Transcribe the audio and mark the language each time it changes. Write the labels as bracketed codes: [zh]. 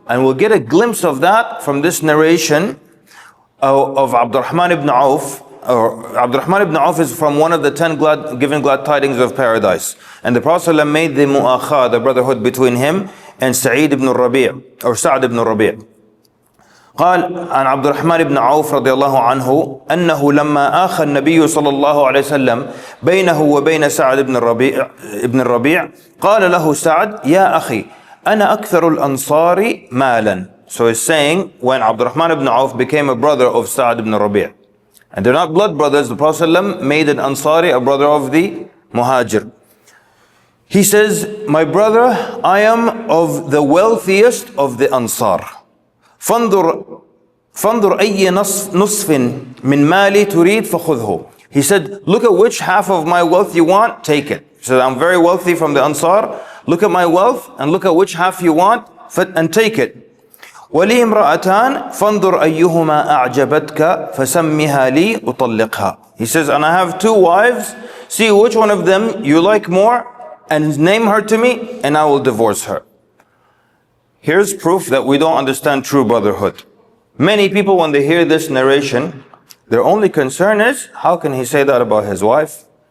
[en] And we'll get a glimpse of that from this narration of Abdurrahman ibn Auf. Abdurrahman ibn Auf is from one of the 10 given glad tidings of paradise. And the Prophet ﷺ made the mu'akha, the brotherhood between him and Sa'id ibn Rabi' or Sa'd ibn Rabi'. [ar] قال عن عبد الرحمن بن عوف رضي الله عنه أنه لما آخى النبي صلى الله عليه وسلم بينه وبين سعد بن الربيع قال له سعد يا أخي أنا أكثر الأنصار مالا. [en] So he's saying when Abdurrahman ibn Auf became a brother of Sa'd ibn Rabi', and they're not blood brothers, the Prophet ﷺ made an Ansari a brother of the Muhajir. He says, my brother, I am of the wealthiest of the Ansar. [ar] فانظر أي نصف من مالي تريد فخذه. [en] He said, look at which half of my wealth you want, take it. He said, I'm very wealthy from the Ansar. Look at my wealth and look at which half you want and take it. [ar] ولي امرأتان فانظر أيهما أعجبتك فسمها لي أطلقها. [en] He says, and I have 2 wives. See which one of them you like more and name her to me and I will divorce her. Here's proof that we don't understand true brotherhood. Many people, when they hear this narration, their only concern is, how can he say that about his wife?